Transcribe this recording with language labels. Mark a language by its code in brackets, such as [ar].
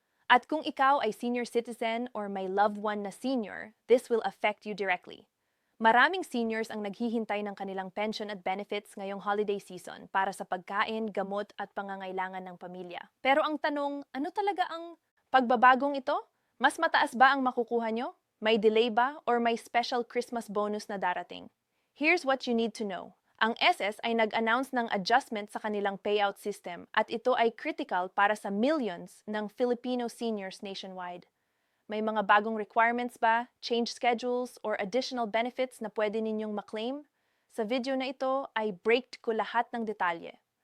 [tl] At kung ikaw ay [en] senior citizen or may loved one na senior, this will affect you directly. [tl] Maraming seniors ang naghihintay ng kanilang pension at benefits ngayong holiday season para sa pagkain, gamot at pangangailangan ng pamilya. Pero ang tanong, ano talaga ang pagbabagong ito? Mas mataas ba ang makukuha nyo? May delay ba or may special Christmas bonus na darating? [en] Here's what you need to know. [tl] Ang SS ay nag-announce ng adjustment sa kanilang payout system at ito ay critical para sa millions ng Filipino seniors nationwide. May mga bagong requirements ba, [en] change schedules, or additional benefits [tl] na pwede ninyong maklaim? Sa video na ito ay break ko lahat ng detalye.